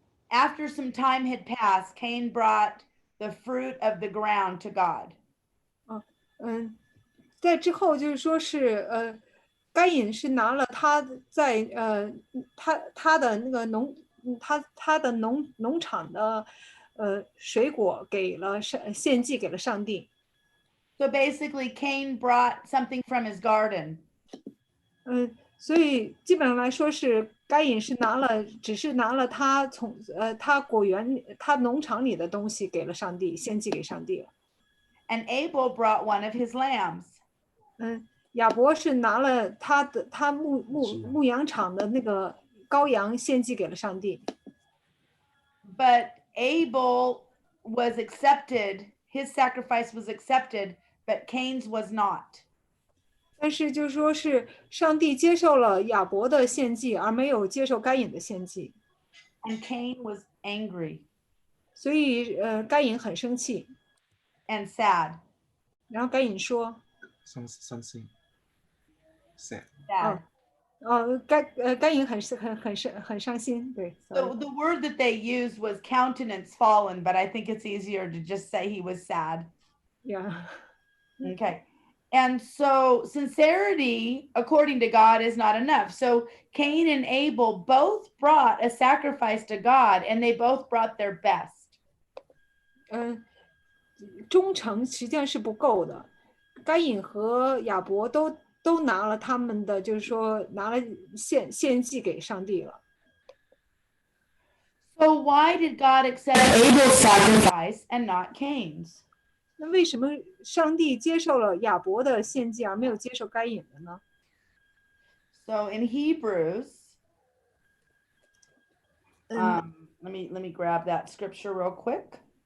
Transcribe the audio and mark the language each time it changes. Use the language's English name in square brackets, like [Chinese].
[English] After some time had passed, Cain brought the fruit of the ground to God. [Chinese] 在之后就是说是该隐是拿了他在他的那个他的农场的水果给了献祭给了上帝。 [English] So basically, Cain brought something from his garden. [Chinese] 所以基本上来说是该隐是只是拿了他从他果园他农场里的东西给了上帝，献祭给上帝了。 [English] And Abel brought one of his lambs. [Chinese] 亚伯是拿了他牧羊场的那个羔羊献祭给了上帝。 [English] But Abel was accepted, his sacrifice was accepted, but Cain's was not. [Chinese] 但是就说是上帝接受了亚伯的献祭，而没有接受该隐的献祭。 [English] And Cain was angry [Chinese] 所以该隐很生气， [English] and sad. [Chinese] 然后该隐说 [English] something sad. Sad. [Chinese] 该隐很伤心，对。 [English] So the word that they used was countenance fallen, but I think it's easier to just say he was sad. Yeah. Okay. And so sincerity, according to God, is not enough. So Cain and Abel both brought a sacrifice to God, and they both brought their best. [Chinese] 忠诚实际上是不够的，该隐和亚伯都拿了他们的，就是说拿了献祭给上帝了。 [English] So why did God accept Abel's sacrifice and not Cain's? [Chinese] 那为什么上帝接受了亚伯的献祭，而没有接受该隐的呢？ [English] So in Hebrews, let me grab that scripture real quick.